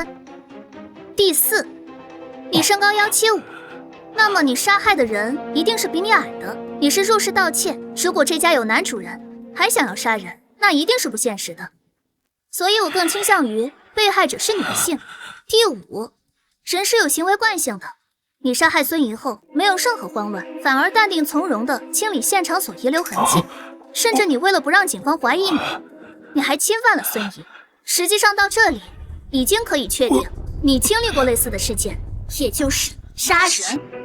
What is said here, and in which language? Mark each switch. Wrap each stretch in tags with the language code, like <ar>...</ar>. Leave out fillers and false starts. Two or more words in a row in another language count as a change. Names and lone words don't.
<zh>第四，你身高175，那麼你殺害的人一定是比你矮的。你是入室盜竊，如果這家有男主人還想要殺人，那一定是不現實的，所以我更傾向於被害者是女性。第五，人是有行為慣性的，你殺害孫怡後沒有任何慌亂，反而淡定從容地清理現場所遺留痕跡，甚至你為了不讓警方懷疑你還侵犯了孫怡。實際上到這裡已經可以確定你經歷過類似的事件，也就是殺人。</zh>